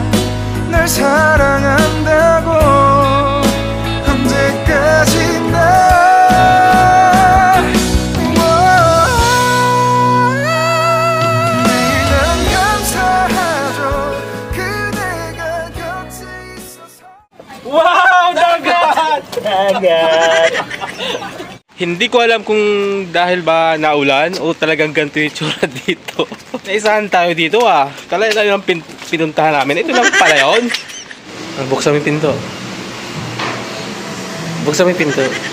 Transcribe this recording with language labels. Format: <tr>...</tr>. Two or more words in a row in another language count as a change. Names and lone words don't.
<ko>널 사랑한다고 언제까지나. 매일 난 감사하죠 그대가 곁에 있어서.</ko> <tl>Wow! Dagat! Dagat! Hindi ko alam kung dahil ba naulan o talagang ganito yung tsura dito. Naisahan tayo dito ah. Kala tayo ng pinuntahan namin. Ito lang pala yun. Buksan mo yung pinto. Buksan mo yung pinto.</tl>